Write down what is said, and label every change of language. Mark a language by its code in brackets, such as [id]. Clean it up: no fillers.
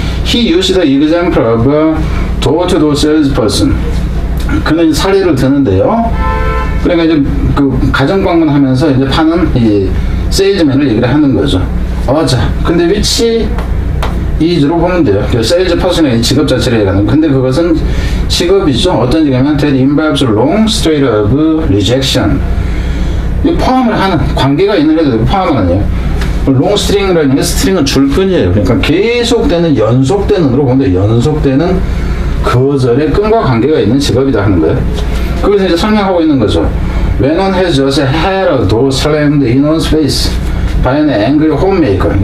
[en] He used the example of a door-to-door salesperson. [ko] 그는 사례를 드는데요. 그러니까 이제 그 가정 방문하면서 이제 파는 이 세일즈맨을 얘기를 하는 거죠. 자, 근데 which is로 보면 돼요. 세일즈 퍼슨의 직업 자체를 얘기하는. 근데 그것은 직업이죠. 어떤 직업이냐면 [en] that involves long stretch of rejection. [ko] 포함을 하는 관계가 있는 애도 포함을 하네요. 롱 스트링이라는 게 스트링은 줄끈이에요. 그러니까 계속되는 연속되는으로 보는데 연속되는 거절의 끈과 관계가 있는 직업이다 하는 거예요. 거기서 이제 설명하고 있는 거죠. [en] When one has just had a door slammed in one's face by an angry homemaker.